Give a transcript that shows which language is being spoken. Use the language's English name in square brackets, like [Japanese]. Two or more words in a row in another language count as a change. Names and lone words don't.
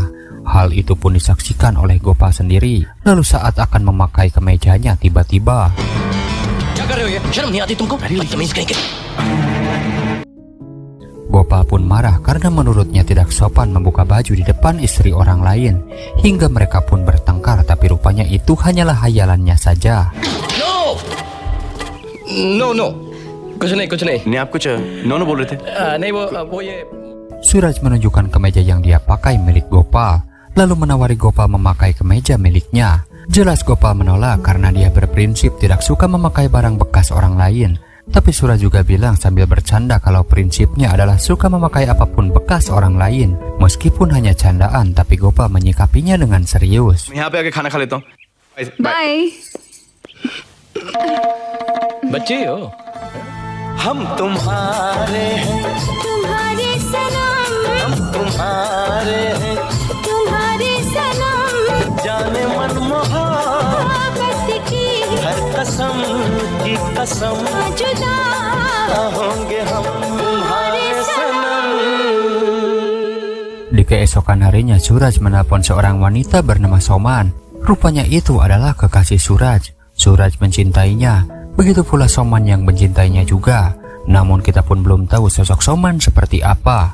[Indonesian] Hal itu pun disaksikan oleh Gopal sendiri. Lalu saat akan memakai kemejanya tiba-tiba Gopal pun marah karena menurutnya tidak sopan membuka baju di depan istri orang lain. Hingga mereka pun bertengkar, tapi rupanya itu hanyalah hayalannya saja. [Hindi] No. कुछ नहीं नहीं आप कुछ नो बोल रहे थे नहीं वो ये [Indonesian] Suraj menunjukkan kemeja yang dia pakai milik Gopal, lalu menawari Gopal memakai kemeja miliknya. Jelas Gopal menolak karena dia berprinsip tidak suka memakai barang bekas orang lain. Tapi Suraj juga bilang sambil bercanda kalau prinsipnya adalah suka memakai apapun bekas orang lain. Meskipun hanya candaan, tapi Gopal menyikapinya dengan serius. [Hindi] यहाँ पे आके खाना खा लेता हूँ बाय। बच्चे हो हम तुम्हारे हैं तुम्हारे सनम, हम तुम्हारे हैं तुम्हारे सनम, जाने मन मोहब्बत की हर कसम की कसम जुदा होंगे हम तुम्हारे सनम. [Indonesian] Di keesokan harinya Suraj menelpon seorang wanita bernama Soman. Rupanya itu adalah kekasih Suraj. Suraj mencintainya. Begitu pula Soman yang mencintainya juga. Namun kita pun belum tahu sosok Soman seperti apa.